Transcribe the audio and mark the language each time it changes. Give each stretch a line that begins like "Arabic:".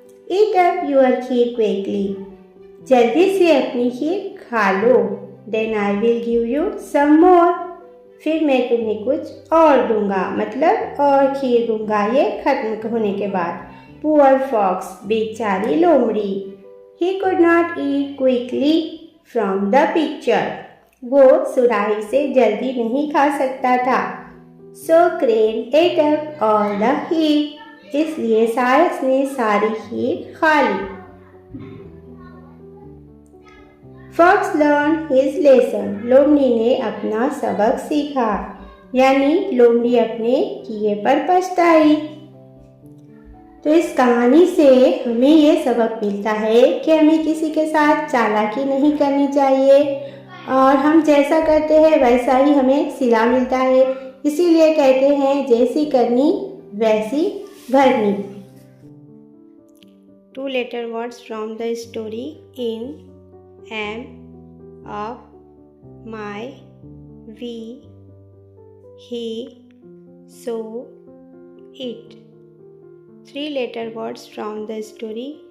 English: Eat up your kheer quickly.
Hindi: जल्दी से अपनी खीर खा लो.
English: Then I will give you some more.
Hindi: फिर मैं तुम्हें कुछ और दूंगा, मतलब और खीर दूंगा ये खत्म होने के बाद.
English: poor fox,
Hindi: बेचारी लोमड़ी.
English: He could not eat quickly from the picture.
Hindi: वो सुराही से जल्दी नहीं खा सकता था.
English: So crane ate up all the kheer.
Hindi: इसलिए सारस ने सारी खीर खा ली.
English: Fox learned his lesson.
Hindi: लोमड़ी ने अपना सबक सीखा, यानी लोमड़ी अपने किए पर पछताई. तो इस कहानी से हमें ये सबक मिलता है कि हमें किसी के साथ चालाकी नहीं करनी चाहिए और हम जैसा करते हैं वैसा ही हमें सिला मिलता है. इसीलिए कहते हैं जैसी करनी वैसी भरनी.
English: 2 letter words from the story. In, am, of, my, we, he, so, it. 3 letter words from the story.